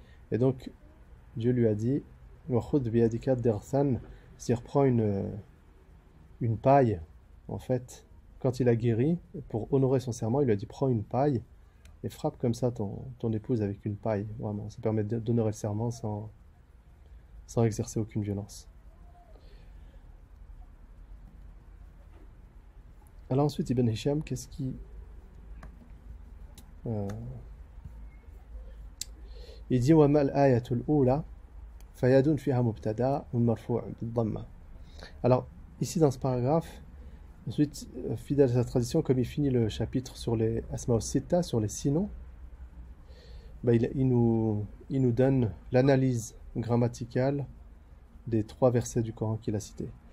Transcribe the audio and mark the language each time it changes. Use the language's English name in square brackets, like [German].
[French] Et donc, Dieu lui a dit, c'est-à-dire prends une paille, en fait, quand il a guéri, pour honorer son serment, il lui a dit, prends une paille, et frappe comme ça ton épouse avec une paille, vraiment, ça permet d'honorer le serment sans exercer aucune violence. Alors ensuite, Ibn Hisham, qu'est-ce qui... il dit [Arabic] وَمَا الْآيَةُ الْأُولَى فَيَدٌ فِيهَا مُبْتَدَى وَمَرْفُوعٌ بِالضَّمَّةِ. [French] Alors, ici dans ce paragraphe, ensuite, fidèle à sa tradition, comme il finit le chapitre sur les Asma al-Sitta, sur les six noms, bah, il nous donne l'analyse grammaticale des trois versets du Coran qu'il a cités.